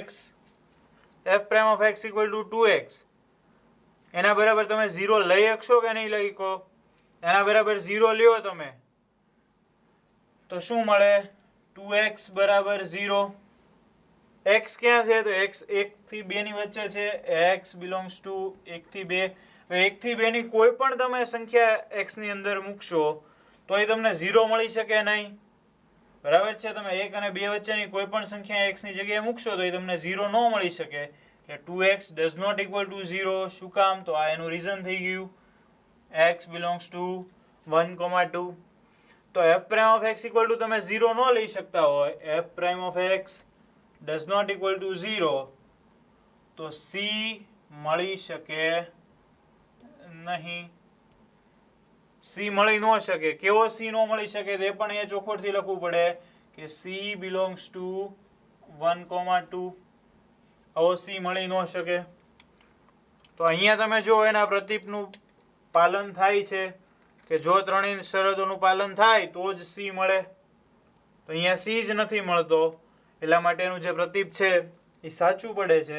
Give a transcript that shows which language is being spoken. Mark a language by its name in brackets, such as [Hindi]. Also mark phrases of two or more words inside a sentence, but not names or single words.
[English] f prime of x equal to 2x [Gujarati] એના બરાબર તમે 0 લઈ શકશો કે નહીં લઈ શકો? એના બરાબર 0 લ્યો તમે તો શું મળે? 2x બરાબર 0. x ક્યાં છે? તો x 1 થી 2 ની વચ્ચે છે. [English] x belongs to 1 થી 2. [Gujarati] 1 થી 2 ની કોઈ પણ તમે સંખ્યા x ની અંદર મૂકશો તો એ તમને 0 મળી શકે નહીં. બરાબર છે? તમે 1 અને 2 વચ્ચેની કોઈ પણ સંખ્યા x ની જગ્યાએ મૂકશો તો એ તમને 0 ન મળી શકે. [English] એટલે 2x does not equal to 0. [Gujarati] શું કામ? તો આ એનું રીઝન થઈ ગયું. [English] x belongs to 1,2. [Gujarati] તો [English] f prime of x equal to [Gujarati] તમે 0 ન લઈ શકતા હોય, [English] f prime of x does not equal to 0 તો c [Gujarati] મળી શકે નહીં. c મળી ન શકે. કેવો c ન મળી શકે તે પણ અહીંયા ચોખવટથી લખવું પડે કે [English] c belongs to 1,2. [Gujarati] આવો c મળી ન શકે. તો અહીંયા તમે જો એના પ્રતીપનું પાલન થાય છે કે જો ત્રણેય શરતોનું પાલન થાય તો જ સી મળે. તો અહીંયા સી જ નથી મળતો, એટલા માટેનું જે પ્રતીપ છે એ સાચું પડે છે.